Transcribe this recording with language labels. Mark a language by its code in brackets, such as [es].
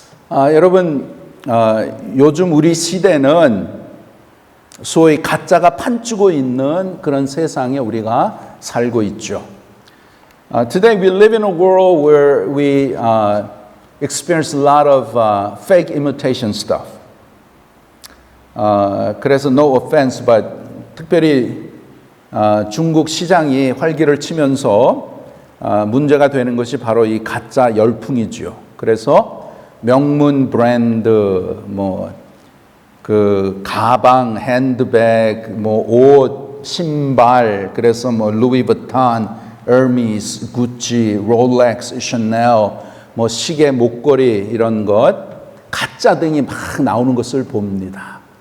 [ko] 여러분, 요즘 우리 시대는 소위 가짜가 판치고 있는 그런 세상에 우리가 살고 있죠. [en] Today we live in a world where we experience a lot of fake imitation stuff. [ko] 그래서 [en] no offense, but [ko] 특별히 중국 시장이 활기를 치면서 문제가 되는 것이 바로 이 가짜 열풍이지요. 그래서 명문 브랜드, 그 가방, 핸드백, 옷, 신발, 그래서 루이비통, 에르미스, 구찌, 롤렉스, 샤넬, 시계, 목걸이 이런 것 가짜 등이 막 나오는 것을 봅니다.